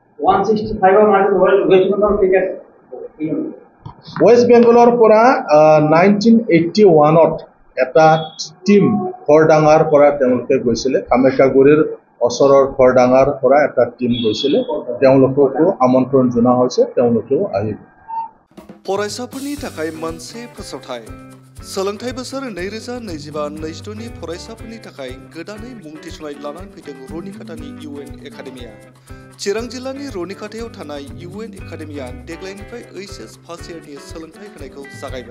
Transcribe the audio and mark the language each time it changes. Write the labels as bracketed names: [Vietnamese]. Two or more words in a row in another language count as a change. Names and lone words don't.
[Assamese] ৱেষ্ট বেংগলৰ পৰা 1981ত এটা টিম খৰডাঙাৰ পৰা তেওঁলোকে গৈছিলে, কামাখ্যাগুৰিৰ ওচৰৰ খৰডাঙাৰ পৰা এটা টিম গৈছিলে। তেওঁলোককো আমন্ত্ৰণ জনোৱা হৈছে, তেওঁলোকেও আহিব। [Bodo] फरायसाफोरनि थाखाय मोनसे फोसावथाय। सोलोंथाइ बोसोर 2025-26 नि फरायसाफोरनि थाखाय गोदानै मुं थिसननाय लानानै फैदों रुनिकाटानि UN एकाडेमिया। चिरां जिल्लानि रुनिकाटायाव थानाय UN एकाडेमिया देग्लायनिफ्राय HS [English] first year [Bodo] सोलोंथाइ होनायखौ जागायबाय।